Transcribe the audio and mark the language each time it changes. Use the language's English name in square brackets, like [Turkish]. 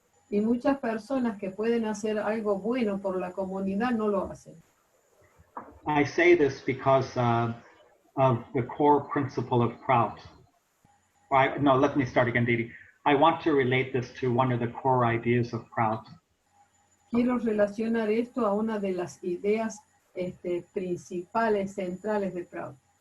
[Spanish] Y muchas personas que pueden hacer algo bueno por la comunidad no lo hacen. [English] I say this because of the core principle of Prout. No, let me start again, Didi. I want to relate this to one of the core ideas of Prout. [Spanish] Quiero relacionar esto a una de las ideas principales, centrales de Prout.